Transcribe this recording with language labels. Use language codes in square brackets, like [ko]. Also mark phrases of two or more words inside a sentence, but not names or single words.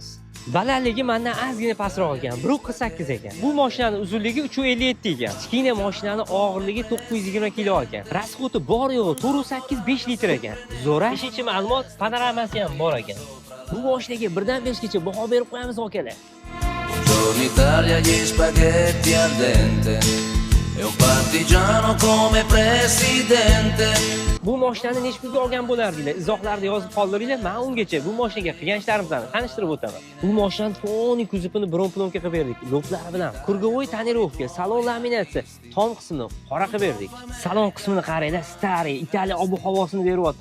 [uz] Balandligi mendan ozgina pastroq ekan, 1.48 ekan. Bu mashinaning uzunligi 357 ekan. Kichkina mashinaning og'irligi 920 kg ekan. Rasxoti bor yo'g'i 4.8 5 litr ekan. Zo'ra. 5-ma'lumot panoramasi ham bor ekan. Bu mashinaga 1 dan 5 gacha baho berib qo'yamiz okalar. [it] Buongiorno Italia, gli spaghetti al dente e un partigiano come presidente. [uz] Bu mashinani nechta pulga olgan bo'lardinglar? Izohlarda yozib qoldiringlar. Men ungacha bu mashinaga qilgan ishlarimni tanishtirib o'taman. Bu mashinani toni kuzupini bron-plonka qilib berdik. Loklari bilan [ru] круговой тонировка, [uz] salon laminatsiya, tom qismini qora qilib berdik. Salon qismini qaranglar, stariy Italiya ob-havosini beryapti.